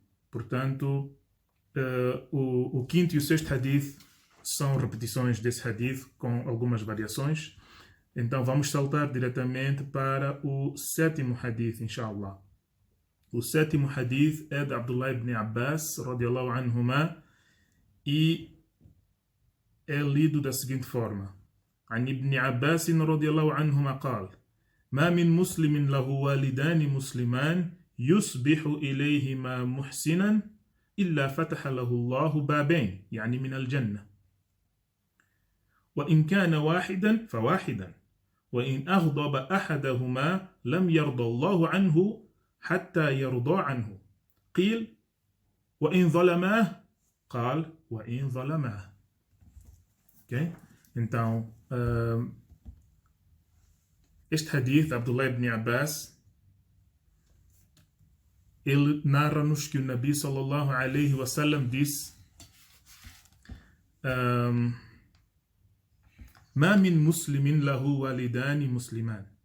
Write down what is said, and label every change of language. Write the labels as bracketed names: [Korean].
[Portuguese] Portanto, o quinto e o sexto hadith são repetições desse hadith com algumas variações. Então vamos saltar diretamente para o sétimo hadith, inshallah. O sétimo hadith é de Abdullah ibn Abbas, radiallahu anhuma, e é lido da seguinte forma. [Arabic] عن ابن عباس رضي الله عنهما قال ما من مسلم له والدان مسلمان يصبح إليهما محسنا إلا فتح له الله بابين يعني من الجنة وإن كان واحدا فواحدا وإن أغضب أحدهما لم يرضى الله عنه حتى يرضى عنه قيل وإن ظلماه قال وإن ظلماه. [English] Okay? [Portuguese] Então, este hadith, Abdullah ibn Abbas, ele narra-nos que o Nabi sallallahu alaihi wasallam disse [Arabic] ما من مسلم له والدان مسلمان.